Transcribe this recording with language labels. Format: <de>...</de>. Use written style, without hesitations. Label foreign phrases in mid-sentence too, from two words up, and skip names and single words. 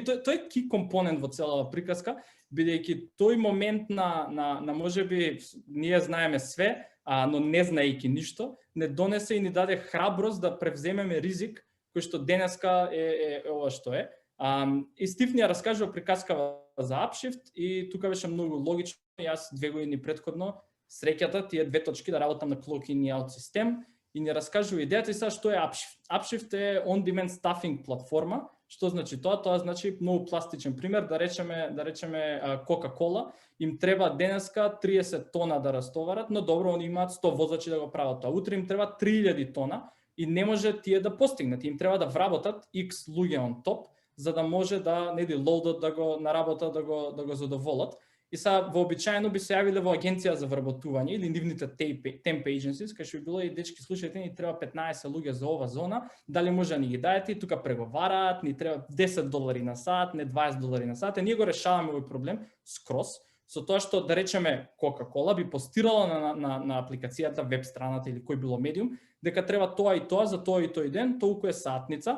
<mk>Тој е ки компонент во целава приказка, бидејќи тој момент на можеби ние знаеме све, но не знаејќи ништо, не донесе и ни даде храброст да превземеме ризик кој што денеска е ова што е. И Стив ни ја раскажува приказкава за Upshift и тука беше многу логично. Јас 2 години претходно среќата тие 2 точки да работам на clock-in и out систем и ни раскажува идејата и сега што е Upshift. Upshift е</mk> <en>on-demand staffing</en> <mk>платформа. Што значи тоа? Тоа значи многу пластичен пример, да речеме Coca-Cola, им треба денеска 30 тона да растоварат, но добро, они имаат 100 возачи да го прават тоа. Утре им треба 3000 тона и не може тие да постигнат. Им треба да вработат X луѓе</mk> <en>on top,</en> <mk>за да може да лоудат да го наработат, да го задоволат. И сега вообичаено би се јавиле во агенција за вработување или нивните</mk> <en>temp agencies,</en> <mk>кај што би било и дечки слушајте, ни треба 15 луѓе за ова зона, дали може да ни ги даете, и тука преговараат, ни треба $10 на сат, не $20 на сат, и ние го решаваме овој проблем скроз, со тоа што да речеме Coca-Cola би постирала на апликацијата, веб страната или кој било медиум, дека треба тоа и тоа за тоа и тој ден, толку е сатница.</mk>